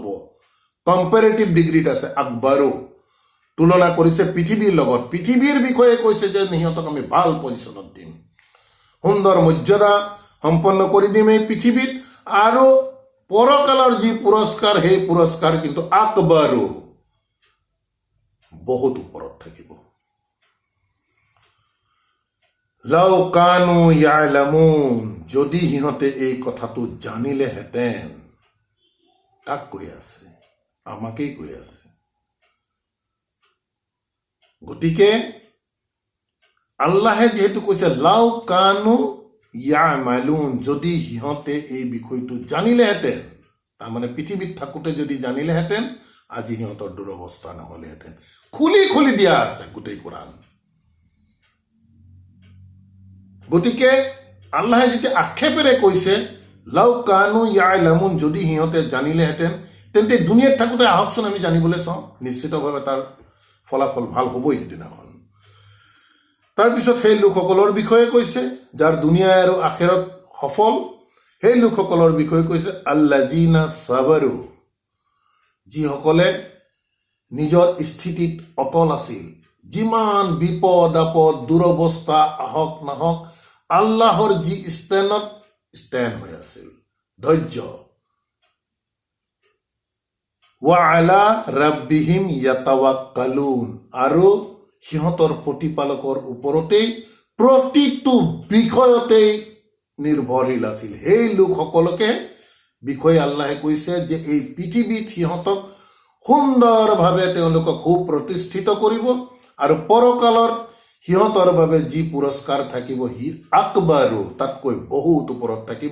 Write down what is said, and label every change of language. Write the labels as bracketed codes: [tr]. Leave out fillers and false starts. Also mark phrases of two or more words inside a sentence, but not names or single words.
[as] কম্পেৰেটিভ ডিগ্ৰীত আছে আকবাৰু, তুলনা কৰিছে পৃথিৱীৰ লগত। পৃথিৱীৰ বিষয়ে কৈছে যে সিহঁতক আমি ভাল পজিশ্যনত দিম, সুন্দৰ মৰ্যাদা সম্পন্ন কৰি দিম এই পৃথিৱীত, আৰু পৰকালৰ যি পুৰস্কাৰ সেই পুৰস্কাৰ কিন্তু আকবাৰু, বহুত ওপৰত থাকিব। [ar] لو كانوا يعلمون, [as] যদি সিহঁতে এই কথাটো জানিলেহেঁতেন। কাক কৈ আছে? আমাকেই কৈ আছে। গতিকে আল্লাহে যিহেতু কৈছে [ar] لو كانوا يعملون, [as] যদি সিহঁতে এই বিষয়টো জানিলেহেঁতেন, তাৰমানে পৃথিৱীত থাকোঁতে যদি জানিলেহেঁতেন, আজি সিহঁতৰ দুৰৱস্থা নহ'লেহেঁতেন। খুলি খুলি দিয়া আছে গোটেই কোৰাণ। গতিকে আল্লাহে যেতিয়া আক্ষেপেৰে কৈছে [ar] لو كانوا يعلمون, [as] যদি সিহঁতে জানিলেহেঁতেন, তেন্তে দুনিয়াত থাকোঁতে আহকচোন আমি জানিবলৈ চাওঁ, নিশ্চিতভাৱে তাৰ ফলাফল ভাল হ'বই সেইদিনাখন। তাৰপিছত সেই লোকসকলৰ বিষয়ে কৈছে যাৰ দুনিয়া আৰু আখিৰত সফল, সেই লোকসকলৰ বিষয়ে কৈছে [ar] الذين صبروا, [as] যিসকলে নিজৰ স্থিতিত অটল আছিল। যিমান বিপদ আপদ দুৰৱস্থা আহক নাহক, আল্লাহৰ যি ষ্টেণ্ড হৈ আছিল, ধৈৰ্য। [ar] وعلى ربهم يتوكلون, [as] আৰু সিহঁতৰ প্ৰতিপালকৰ ওপৰতেই প্ৰতিটো বিষয়তেই নিৰ্ভৰশীল আছিল। সেই লোকসকলকে বিষয়ে আল্লাহে কৈছে যে এই পৃথিৱীত সিহঁতক সুন্দৰভাৱে তেওঁলোকক সুপ্ৰতিষ্ঠিত কৰিব, আৰু পৰকালৰ সিহঁতৰ বাবে যি পুৰস্কাৰ থাকিব সি আকবাৰু, তাতকৈ বহুত ওপৰত থাকিব।